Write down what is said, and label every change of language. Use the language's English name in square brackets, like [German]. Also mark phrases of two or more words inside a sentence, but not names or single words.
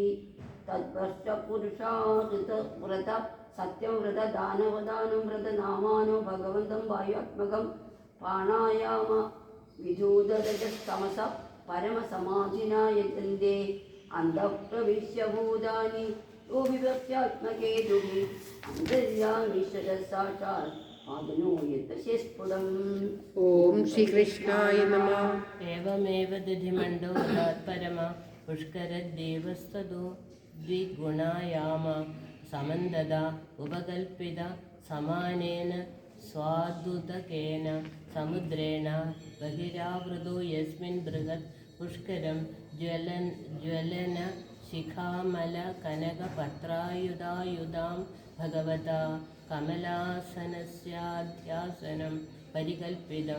[Sanskrit] तद्वर्षपुरुषा ऋतव्रत सत्यव्रत दानवदानं व्रत नामानो भगवन्तं वायुत्मकं प्राणायाम विधूतरजस्तमस परमसमाधिना यजन्ते. अन्तःप्रविश्य भूतानि यो विभक्त्यात्मके दुहि अन्तर्यामीश्वर साक्षात् ഓം ശ്രീകൃഷ്ണായ നമഃ. ഏവമേവ ദധിമണ്ഡോദാത് പരമ പുഷ്കരദേവസ്തോ ദ്വിഗുണായാമ സമന്തദ ഉപകൽപ്പിത സമാനേന സ്വാദുതകേന സമുദ്രേണ ബഹിരാവൃതോ യസ്മിൻ ബൃഹത് പുഷ്കരം ജ്വലന ശിഖാമല കനകപത്രായുധായുധാം ഭഗവതാ കമലാസനസ്യാധ്യാസനം പരികൽപ്പിതം.